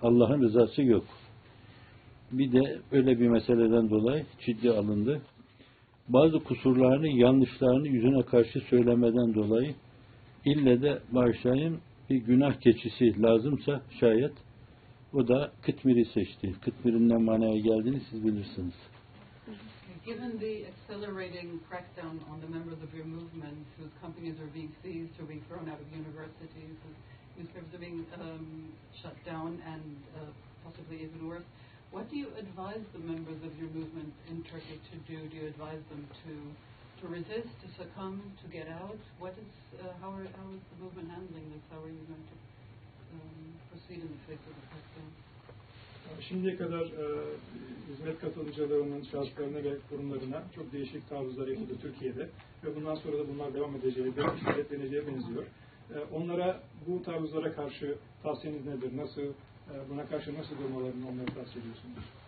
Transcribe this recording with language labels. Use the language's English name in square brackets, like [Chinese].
[Turkish] Allah'ın rızası yok. Bir de öyle bir meseleden dolayı ciddi alındı. Bazı kusurlarını, yanlışlarını yüzüne karşı söylemeden dolayı ille de bağışlayayım, bir günah keçisi lazımsa şayet, o da kıtmiri seçti. Kıtmirin ne manaya geldiğini siz bilirsiniz. [English] Given the accelerating crackdown on the members of your movement whose companies are being seized or being thrown out of universities, whose newspapers are being shut down and possibly even worse, what do you advise the members of your movement in Turkey to do? Do you advise them to resist, to succumb, to get out? How is the movement handling this? How are you going to proceed in the face of the crackdown? [Turkish] Şimdiye kadar hizmet katılımcılarının şahıslarına ve kurumlarına çok değişik taarruzlar yapıldı Türkiye'de. Ve bundan sonra da bunlar devam edeceği, belki şiddetleneceği benziyor. Onlara bu taarruzlara karşı tavsiyeniz nedir? Nasıl buna karşı nasıl durmalarını onlara tavsiye ediyorsunuz?